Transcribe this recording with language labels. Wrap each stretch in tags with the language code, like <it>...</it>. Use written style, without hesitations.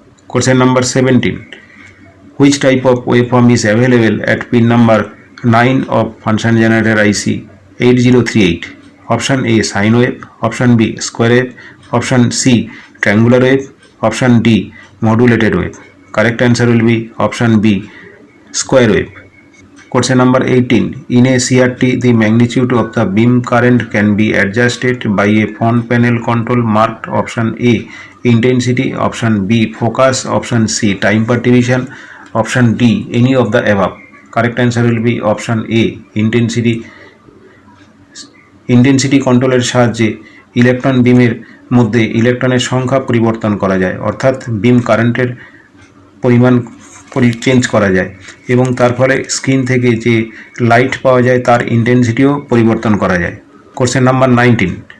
<en>Question number 17. Which type of wave form is available at pin number 9 of function generator IC 8038? Option A sine wave, option B square wave, option C triangular wave, option D modulated wave. Correct answer will be option B square wave. Question number 18. In a CRT, the magnitude of the beam current can be adjusted by a front panel control marked option A intensity, option B focus, option C time per division, option D any of the above. Correct answer will be option A intensity.</en> <bn>Intensity কন্ট্রোলের সাহায্যে electron বিমের মধ্যে ইলেকট্রনের সংখ্যা পরিবর্তন করা যায়, অর্থাৎ বিম কারেন্টের পরিমাণ চেঞ্জ করা যায় এবং তার ফলে স্ক্রিন থেকে যে লাইট পাওয়া যায় তার ইন্টেন্সিটিও পরিবর্তন করা যায়।</bn> <en>Question number 19.</en>